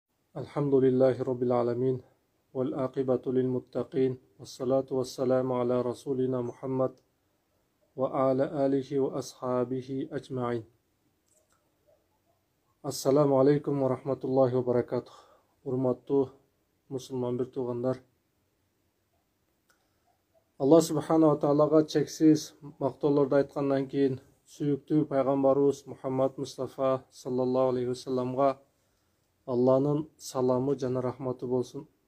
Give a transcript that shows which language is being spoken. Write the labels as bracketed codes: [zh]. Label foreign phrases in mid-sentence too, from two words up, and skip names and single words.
[ar] الحمد لله رب العالمين والعاقبة للمتقين والصلاة والسلام على رسولنا محمد وعلى آله وأصحابه أجمعين. السلام عليكم ورحمة الله وبركاته. [ky] Урматтуу мусулман бир туугандар. Алла субханала таалага чексиз мактоолорду айткандан кийин сүйүктүү пайгамбарыбыз Мухаммад Мустафа [ar] صلى الله عليه وسلم [ky] Алланын саламы жана рахматы болсун.